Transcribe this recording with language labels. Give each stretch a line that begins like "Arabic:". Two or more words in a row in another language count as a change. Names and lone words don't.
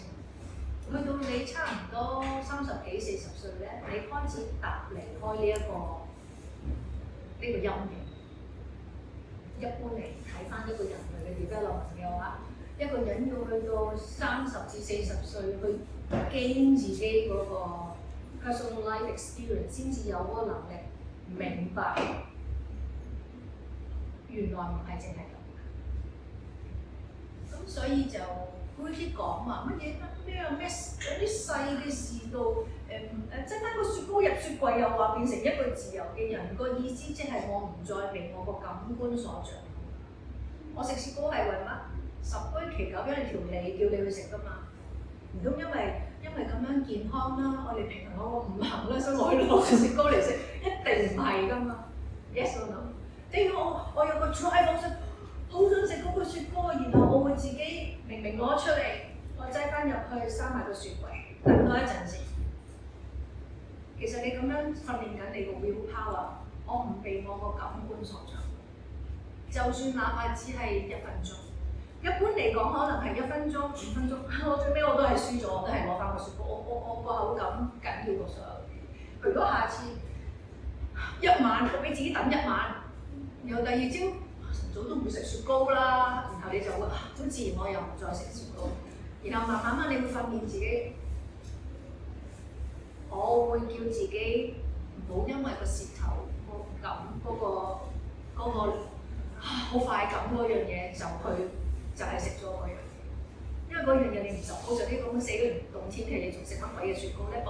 Cantonese: 去到你差唔多30幾40歲咧，你開始踏離開呢個陰影。一般嚟睇翻一個人類嘅 development嘅話，一個人要去到30至40歲去經自己嗰個
English: personal life experience，
Cantonese: 先至有嗰個能力明白原來唔係淨係咁。咁所以就好似講話乜嘢咩有啲細嘅事到擠翻個雪糕入雪櫃又話變成一個自由嘅人，個意思即係我唔再被我個感官所掌控。我食雪糕係為乜？十居其九，因為條脷叫你去食㗎嘛。唔通因為咁樣健康啦，我哋平衡我個五行啦，所以我去攞雪糕嚟食，一定唔係㗎嘛。
English: Yes or no？
Cantonese: 即係我有個 drive， 好想食嗰個雪糕，然後我會自己明攞出嚟，我擠翻入去閂埋個雪櫃，等多一陣先。其實你咁樣訓練緊你個
English: will power，
Cantonese: 我唔被我個感官所掌控。就算哪怕只係1分鐘，一般嚟講可能係1分鐘、5分鐘，我最尾我都係輸咗，我都係攞翻個雪糕。我個口感緊要過所有嘢。如果下次1晚，我俾自己等1晚，然後第二朝晨早都唔會食雪糕啦，然後你就會好自然我又唔再食雪糕，然後慢慢你會訓練自己，我會叫自己唔好因為個舌頭個感嗰個好快感嗰樣嘢就係食咗嗰樣嘢，因為嗰樣嘢你唔受，好似啲咁嘅死都唔凍天氣，你仲食乜鬼嘅雪糕咧？